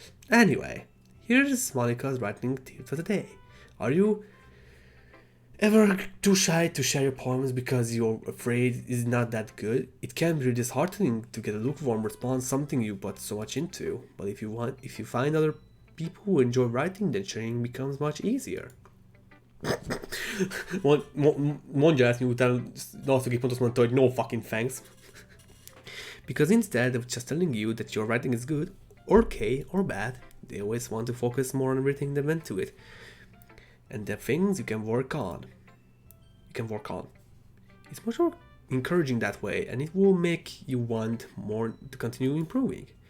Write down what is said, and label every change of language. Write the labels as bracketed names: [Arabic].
[English] Anyway, here's Monica's writing tip for the day. Are you ever too shy to share your poems because you're afraid it's not that good? It can be disheartening to get a lukewarm response, something you put so much into. But if you find other people who enjoy writing, then sharing becomes much easier. [Hungarian] Mondja ezt, miután azt, aki pont azt mondta, hogy [English] no fucking thanks. Because instead of just telling you that your writing is good, or okay, or bad, they always want to focus more on everything that went to it. And the things you can work on. It's much more encouraging that way, and it will make you want more to continue improving.